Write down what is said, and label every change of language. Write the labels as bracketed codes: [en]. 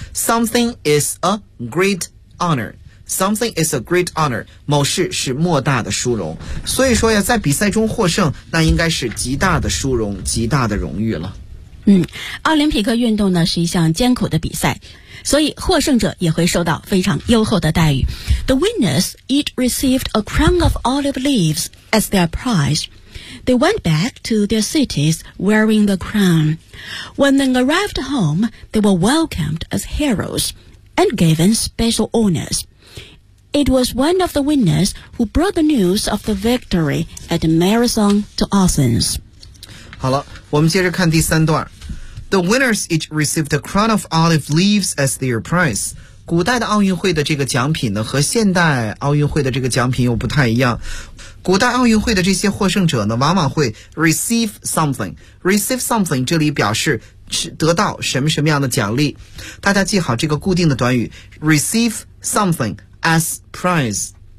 [en] Something is a great honor. Something is a great honor. [zh] 某事是莫大的殊荣。所以说呀，在比赛中获胜，那应该是极大的殊荣，极大的荣誉了。奥林匹克运动呢是一项艰苦的比赛，所以获胜者也会受到非常优厚的待遇。 [en] The winners each received a crown of olive leaves as their prize. They went back to their cities wearing the crown. When they arrived home, they were welcomed as heroes and given special honors. It was one of the winners who brought the news of the victory at the marathon to Athens. 好了，我们接着看第三段。 The winners each received a crown of olive leaves as their prize. [zh] 古代的奥运会的这个奖品呢，和现代奥运会的这个奖品又不太一样。古代奥运会的这些获胜者呢，往往会 [en] receive something. Receive something [zh] 这里表示得到什么什么样的奖励。大家记好这个固定的短语 [en] receive something as prize.